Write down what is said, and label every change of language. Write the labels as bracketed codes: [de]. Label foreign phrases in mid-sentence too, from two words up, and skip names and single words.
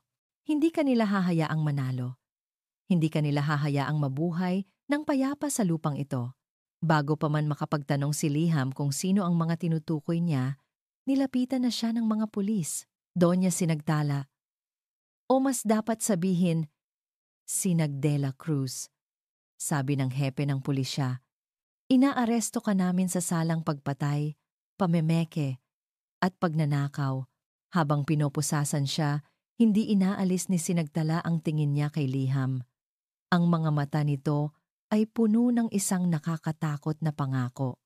[tl] Hindi ka nila hahayaang manalo. Hindi ka nila hahayaang mabuhay ng payapa sa lupang ito." Bago pa man makapagtanong si Liham kung sino ang mga tinutukoy niya, nilapitan na siya ng mga pulis. Donya Sinagtala. O mas dapat sabihin, Sinag de la Cruz. Sabi ng hepe ng pulisya. "Inaaresto ka namin sa salang pagpatay, pamemeke, at pagnanakaw." Habang pinopusasan siya, hindi inaalis ni Sinagtala ang tingin niya kay Liham. Ang mga mata nito ay puno ng isang nakakatakot na pangako.